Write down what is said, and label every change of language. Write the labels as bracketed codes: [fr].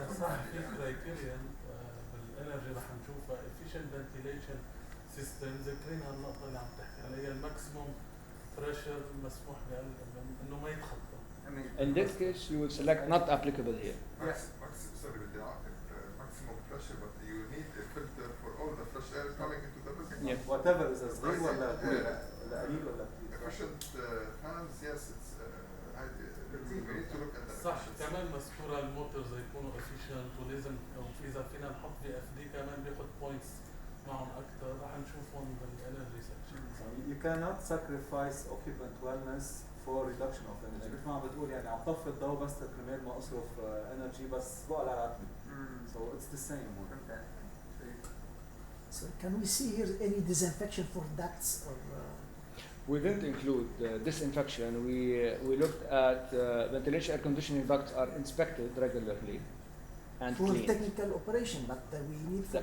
[ar] صح في كرايتيريا بالانرجي رح نشوفها [en] efficient ventilation systems [ar] ذكرين هالنقطة اللي عم تحكي عليها الماكسيموم pressure مسموح انه ما يتخطى. [en] In this case, you will select not applicable here. Sorry, with the maximum pressure, but you need a filter for all the fresh air coming into the building. Yeah. Whatever is a [ar] صغير ولا قليل ولا كتير. [en] Efficient fans, yes, it's we need to look at that. [ar] صح كمان مذكورة الموتورز يكونوا efficient ولازم إذا فينا نحط VFD كمان بياخد points معهم أكثر رح نشوفهم بالانرجي section. [en] You cannot sacrifice occupant wellness for reduction of energy. [ar] مثل ما عم بتقول يعني عم طفي الضوء بس كرمال ما اصرف energy بس بقى على عتمي. [en] So it's the same. So can we see here any disinfection for ducts or? We didn't include disinfection. We looked at ventilation air conditioning ducts are inspected regularly and for cleaned. technical operation, but we need for